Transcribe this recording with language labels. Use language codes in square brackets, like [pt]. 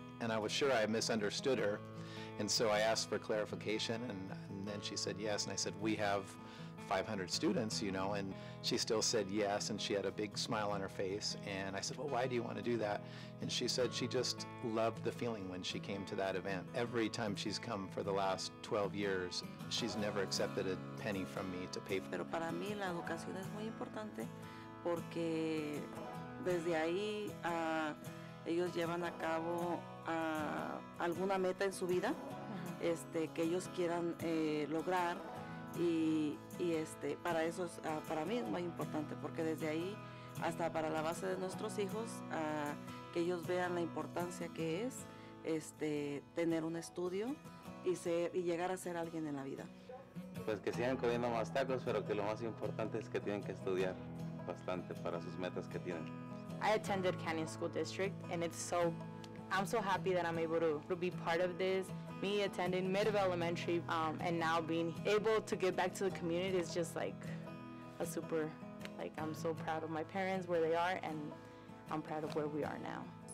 [en] And I was sure I misunderstood her, and so I asked for clarification, and then she said yes, and I said, we have 500 students, and she still said yes, and she had a big smile on her face, and I said, well, why do you want to do that? And she said she just loved the feeling when she came to that event. Every time she's come for the last 12 years, she's never accepted a penny from me to pay for it. [es] Pero para mí la educación es muy importante porque desde ahí ellos llevan a cabo alguna meta en su vida que ellos quieran lograr y para eso para mí es muy importante porque desde ahí hasta para la base de nuestros hijos que ellos vean la importancia que es tener un estudio y llegar a ser alguien en la vida. Pues que sigan comiendo más tacos, pero que lo más importante es que tienen que estudiar bastante para sus metas que tienen. [en] I attended Canyon School District, and I'm so happy that I'm able to be part of this. Me attending Middle Elementary and now being able to give back to the community is just like a super, I'm so proud of my parents, where they are, and I'm proud of where we are now.